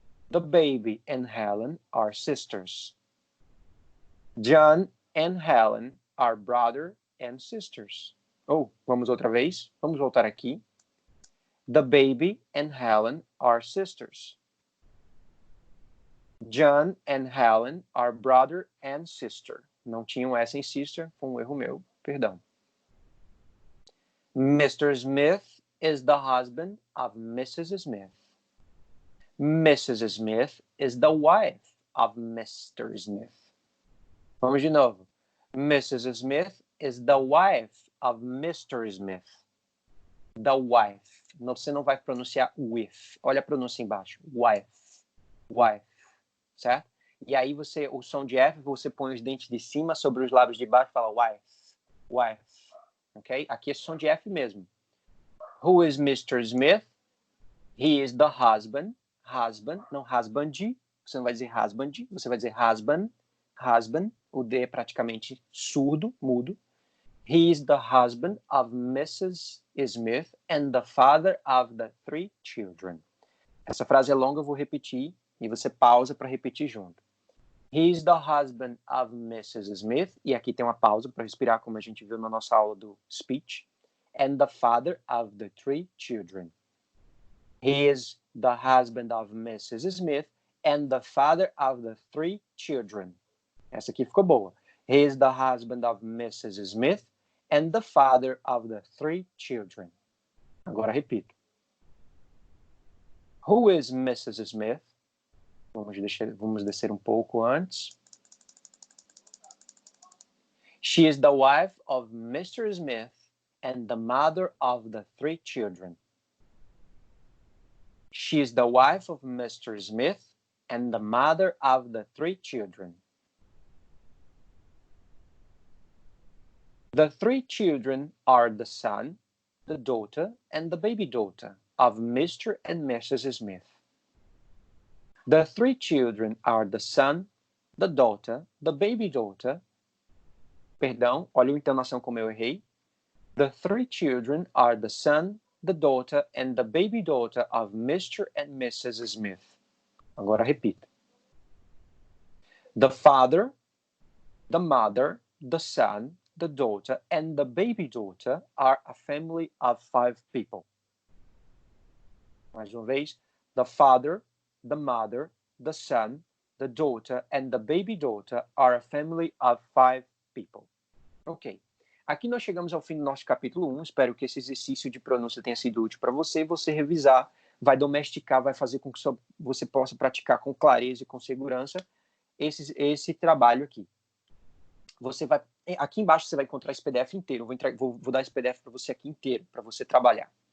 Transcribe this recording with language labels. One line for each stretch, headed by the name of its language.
English: The baby and Helen are sisters. John and Helen are brother and sisters.
Portuguese: Oh, vamos outra vez. Vamos voltar aqui.
English: The baby and Helen are sisters. John and Helen are brother and sister.
Portuguese: Não tinha um S em sister, foi um erro meu, perdão.
English: Mr. Smith is the husband of Mrs. Smith. Mrs. Smith is the wife of Mr. Smith.
Portuguese: Vamos de novo.
English: Mrs. Smith is the wife of Mr. Smith. The wife.
Portuguese: Você não vai pronunciar with. Olha a pronúncia embaixo. Wife. Wife. Certo? E aí o som de F, você põe os dentes de cima sobre os lábios de baixo e fala wife. Wife. Ok? Aqui é som de F mesmo.
English: Who is Mr. Smith? He is the husband. Husband, não husband.
Portuguese: Você não vai dizer husband, você vai dizer husband. Husband. O D é praticamente surdo, mudo.
English: He is the husband of Mrs. Smith and the father of the 3 children.
Portuguese: Essa frase é longa, eu vou repetir e você pausa para repetir junto.
English: He is the husband of Mrs. Smith.
Portuguese: E aqui tem uma pausa para respirar, como a gente viu na nossa aula do speech.
English: And the father of the 3 children. He is the husband of Mrs. Smith and the father of the 3 children.
Portuguese: Essa aqui ficou boa.
English: He is the husband of Mrs. Smith and the father of the 3 children.
Portuguese: Agora repito.
English: Who is Mrs. Smith? Vamos
Portuguese: vamos descer um pouco antes.
English: She is the wife of Mr. Smith and the mother of the 3 children. She is the wife of Mr. Smith and the mother of the 3 children. The 3 children are the son, the daughter, and the baby daughter of Mr. and Mrs. Smith. The 3 children are the son, the daughter, the baby daughter.
Portuguese: Perdão, olha a entonação como eu errei.
English: The 3 children are the son, the daughter, and the baby daughter of Mr. and Mrs. Smith.
Portuguese: Agora repita.
English: The father, the mother, the son, the daughter, and the baby daughter are a family of 5 people.
Portuguese: Mais uma vez.
English: The father, the mother, the son, the daughter, and the baby daughter are a family of 5 people. Ok.
Portuguese: Aqui nós chegamos ao fim do nosso capítulo 1. Espero que esse exercício de pronúncia tenha sido útil para você. Você revisar, vai domesticar, vai fazer com que você possa praticar com clareza e com segurança esse trabalho aqui. Aqui embaixo você vai encontrar esse PDF inteiro. Vou dar esse PDF para você aqui inteiro, para você trabalhar.